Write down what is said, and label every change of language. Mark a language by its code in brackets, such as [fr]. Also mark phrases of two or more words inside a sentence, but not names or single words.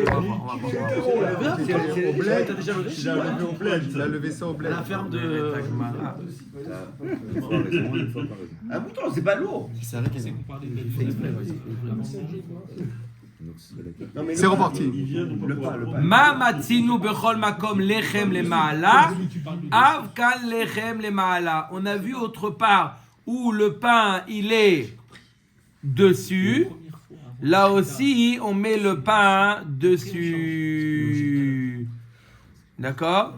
[fr] Au bled. Il a levé ça au bled. La ferme de. Un mouton, c'est pas lourd. Non, mais C'est reparti. Le pain. [he] מה מצינו בכל מקום לחם למעלה, אף כאן לחם למעלה. [fr] On a vu autre part où le pain il est dessus. Là aussi, on met le pain dessus. D'accord?